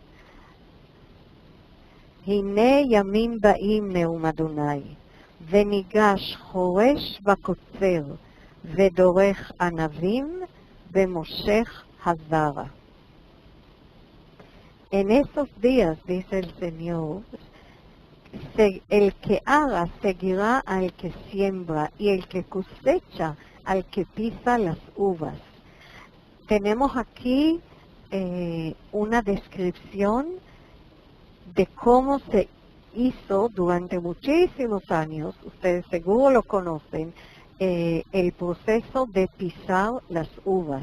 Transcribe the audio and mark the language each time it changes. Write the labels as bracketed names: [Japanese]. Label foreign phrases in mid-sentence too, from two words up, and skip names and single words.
[Hebrew] הנה ימים באים נאום אדוני, וניגש חורש וקוצר, ודורך ענבים, ומושך הזרע. [Spanish] En esos días, dice el Señor, el que ara seguirá al que siembra, y el que cosecha al que pisa las uvas. Tenemos aquí una descripción de cómo se hizo durante muchísimos años, ustedes seguro lo conocen, el proceso de pisar las uvas.